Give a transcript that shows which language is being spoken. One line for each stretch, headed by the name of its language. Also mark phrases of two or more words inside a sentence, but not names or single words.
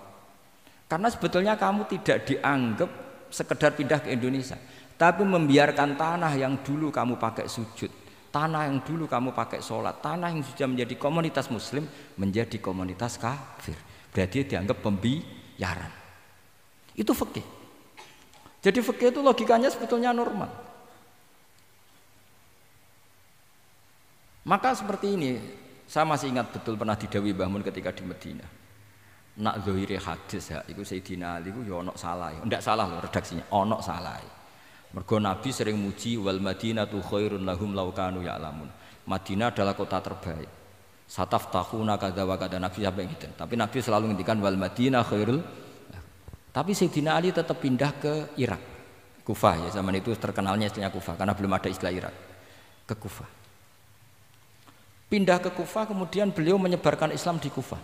Indonesian: Karena sebetulnya kamu tidak dianggap sekedar pindah ke Indonesia, tapi membiarkan tanah yang dulu kamu pakai sujud, tanah yang dulu kamu pakai sholat, tanah yang sudah menjadi komunitas muslim menjadi komunitas kafir. Berarti dianggap pembiaran. Itu fikih. Jadi fikih itu logikanya sebetulnya normal. Maka seperti ini, saya masih ingat betul pernah didhawuhi Mbah Mun ketika di Madinah.
Javanese: Nak zahire hadis ya, iku Sayyidina Ali ku ya ono salah. Ndak salah loh redaksinya, ono salah. Mergo Nabi sering muji
Arabic: والمدينة خير لهم لو كانوا يعلمون.
Indonesian: Madinah adalah kota terbaik.
Arabic: ستفتحون كذا وكذا,
Indonesian: Nabi sampai gitu. Tapi Nabi selalu ngendikan
Arabic: والمدينة خير.
Indonesian: Tapi Sayyidina Ali tetap pindah ke Irak. Kufah ya, zaman itu terkenalnya istilahnya Kufah karena belum ada istilah Irak. Ke Kufah. Pindah ke Kufah, kemudian beliau menyebarkan Islam di Kufah.